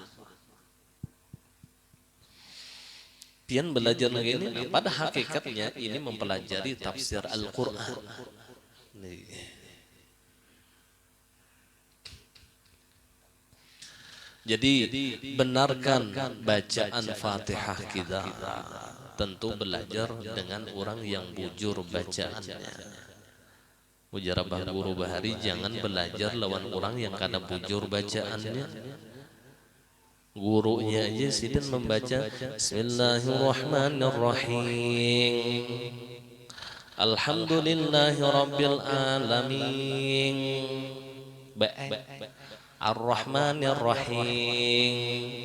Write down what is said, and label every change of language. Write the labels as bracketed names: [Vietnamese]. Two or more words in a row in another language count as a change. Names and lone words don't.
[Indonesian] Pian belajar lagi ini, pada hakikatnya ini mempelajari tafsir Al-Quran. Jadi benarkan bacaan Fatihah kita. Tentu belajar dengan orang yang bujur bacaannya. [Banjar] Mujarabah guru bahari, jangan belajar lawan orang yang kada bujur bacaannya. [Indonesian] Gurunya aja sidin membaca Bismillahirrahmanirrahim, [Arabic] الحمد لله رب العالمين الرحمن الرحيم.